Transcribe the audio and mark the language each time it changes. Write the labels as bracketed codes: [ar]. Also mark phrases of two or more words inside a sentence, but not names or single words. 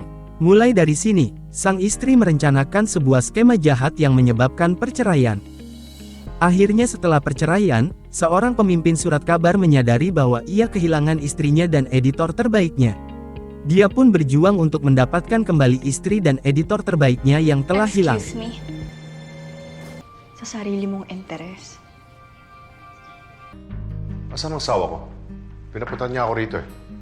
[id] Mulai dari sini, sang istri merencanakan sebuah skema jahat yang menyebabkan perceraian. Akhirnya setelah perceraian, seorang pemimpin surat kabar menyadari bahwa ia kehilangan istrinya dan editor terbaiknya. Dia pun berjuang untuk mendapatkan kembali istri dan editor terbaiknya yang telah hilang. [en] Excuse me. [tl] Sa sarili mong interes. Asan ang asawa ko? Pinapunta niya ako rito eh.